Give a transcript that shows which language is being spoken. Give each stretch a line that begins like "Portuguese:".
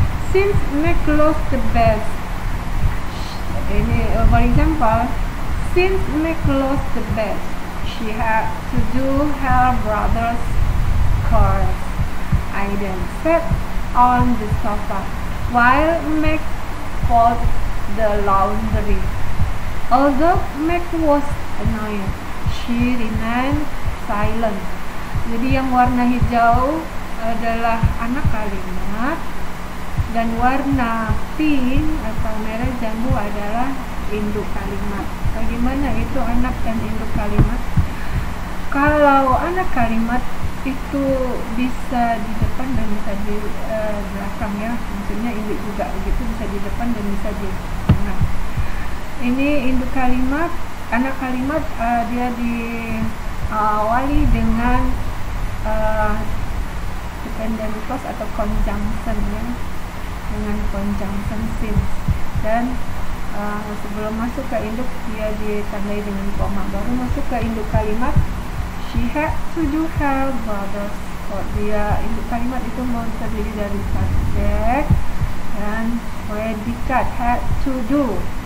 English: Since Meg lost the best, ini for example, since Meg lost the best, she had to do her brother's chores. Aiden sat on the sofa while Meg folded the laundry. Although Meg was annoyed, she remained silent.
Indonesian: Jadi yang warna hijau adalah anak kalimat, dan warna pink atau merah jambu adalah induk kalimat. Bagaimana itu anak dan induk kalimat? Kalau anak kalimat itu bisa di depan dan bisa di belakang, ya, maksudnya induk juga begitu, bisa di depan dan bisa di tengah. Ini induk kalimat, anak kalimat dia diawali dengan dependent clause atau conjunction, ya, dengan conjunction since, dan sebelum masuk ke induk dia ditandai dengan koma, baru masuk ke induk kalimat.
English: She had to do her brother's chores.
Indonesian: Dia induk kalimat itu mau terdiri dari subjek dan predikat,
English: had to do.